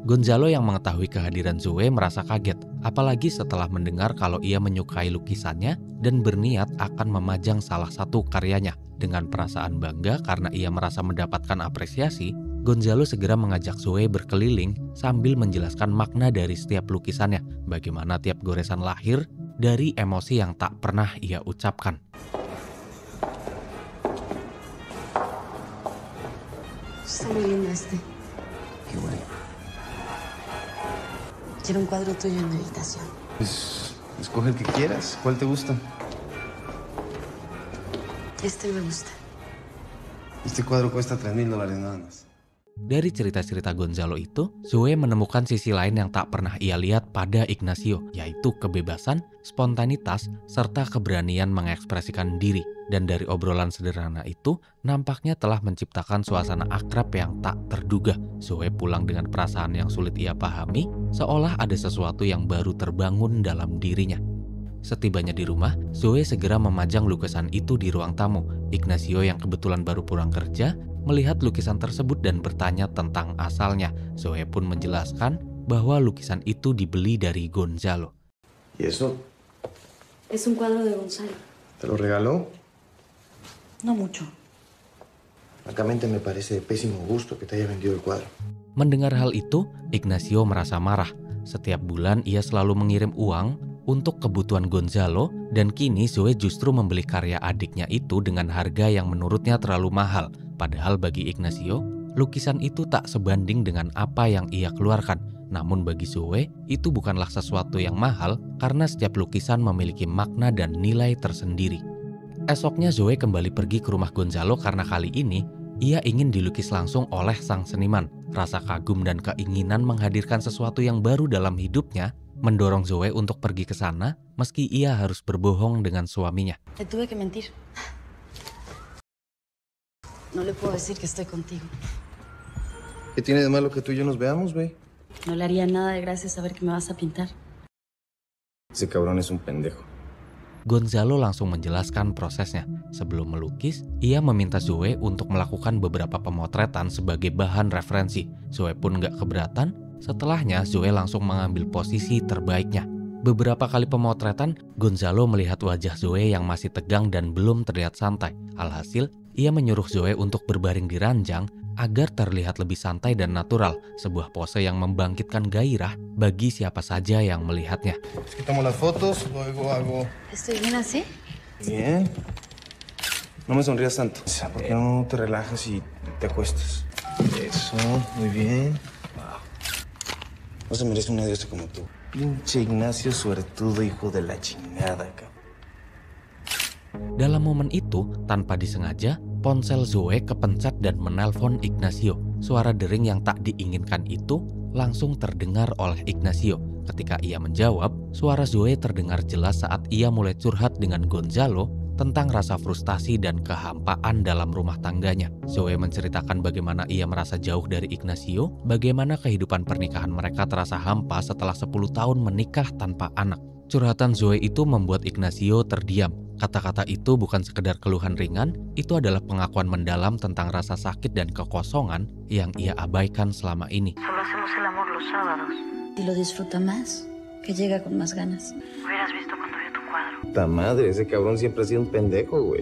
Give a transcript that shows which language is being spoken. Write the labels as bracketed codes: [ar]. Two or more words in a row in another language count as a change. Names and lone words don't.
[id] Gonzalo yang mengetahui kehadiran Zoe merasa kaget, apalagi setelah mendengar kalau ia menyukai lukisannya dan berniat akan memajang salah satu karyanya. Dengan perasaan bangga karena ia merasa mendapatkan apresiasi, Gonzalo segera mengajak Zoe berkeliling sambil menjelaskan makna dari setiap lukisannya, bagaimana tiap goresan lahir dari emosi yang tak pernah ia ucapkan. [es] Está muy lindo este. Qué bueno. Quiero un cuadro tuyo en mi habitación. Pues escoge el que quieras. ¿Cuál te gusta? Este me gusta. Este cuadro cuesta $3,000 nada más. [id] Dari cerita-cerita Gonzalo itu, Zoe menemukan sisi lain yang tak pernah ia lihat pada Ignacio, yaitu kebebasan, spontanitas, serta keberanian mengekspresikan diri. Dan dari obrolan sederhana itu, nampaknya telah menciptakan suasana akrab yang tak terduga. Zoe pulang dengan perasaan yang sulit ia pahami, seolah ada sesuatu yang baru terbangun dalam dirinya. Setibanya di rumah, Zoe segera memajang lukisan itu di ruang tamu. Ignacio yang kebetulan baru pulang kerja, melihat lukisan tersebut dan bertanya tentang asalnya. Zoe pun menjelaskan bahwa lukisan itu dibeli dari Gonzalo. [es] ¿Y eso? Es un cuadro de Gonzalo. ¿Te lo regaló? No mucho. Francamente me parece de pésimo gusto que te haya vendido el cuadro. [id] Mendengar hal itu, Ignacio merasa marah. Setiap bulan ia selalu mengirim uang untuk kebutuhan Gonzalo dan kini Zoe justru membeli karya adiknya itu dengan harga yang menurutnya terlalu mahal. Padahal bagi Ignacio, lukisan itu tak sebanding dengan apa yang ia keluarkan. Namun bagi Zoe, itu bukanlah sesuatu yang mahal karena setiap lukisan memiliki makna dan nilai tersendiri. Esoknya Zoe kembali pergi ke rumah Gonzalo karena kali ini ia ingin dilukis langsung oleh sang seniman. Rasa kagum dan keinginan menghadirkan sesuatu yang baru dalam hidupnya mendorong Zoe untuk pergi ke sana meski ia harus berbohong dengan suaminya. [es] Te tuve que mentir. No le puedo decir que estoy contigo. ¿Qué tiene de malo que tú y yo nos veamos, güey? No le haría nada de gracia saber que me vas a pintar. Ese cabrón es un pendejo. [id] Gonzalo langsung menjelaskan prosesnya. Sebelum melukis, ia meminta Zoe untuk melakukan beberapa pemotretan sebagai bahan referensi. Zoe pun gak keberatan. Setelahnya, Zoe langsung mengambil posisi terbaiknya. Beberapa kali pemotretan, Gonzalo melihat wajah Zoe yang masih tegang dan belum terlihat santai. Alhasil, ia menyuruh Zoe untuk berbaring di ranjang agar terlihat lebih santai dan natural, sebuah pose yang membangkitkan gairah bagi siapa saja yang melihatnya. [es] Quitamos las fotos, luego hago... ¿Estoy bien así? Bien. No me sonrías tanto. ¿Por qué no te relajas y te acuestas? Eso, muy bien. No se merece una diosa como tú. Pinche Ignacio suertudo, hijo de la chingada, cabrón. [id] Dalam momen itu, tanpa disengaja, ponsel Zoe kepencet dan menelpon Ignacio. Suara dering yang tak diinginkan itu langsung terdengar oleh Ignacio. Ketika ia menjawab, suara Zoe terdengar jelas saat ia mulai curhat dengan Gonzalo tentang rasa frustasi dan kehampaan dalam rumah tangganya. Zoe menceritakan bagaimana ia merasa jauh dari Ignacio, bagaimana kehidupan pernikahan mereka terasa hampa setelah 10 tahun menikah tanpa anak. Curhatan Zoe itu membuat Ignacio terdiam. Kata-kata itu bukan sekedar keluhan ringan, itu adalah pengakuan mendalam tentang rasa sakit dan kekosongan yang ia abaikan selama ini. [es] Solo hacemos el amor los sábados. Y lo disfruta más, que llega con más ganas. Hubieras visto cuando vio tu cuadro. Puta madre, ese cabrón siempre ha sido un pendejo, güey.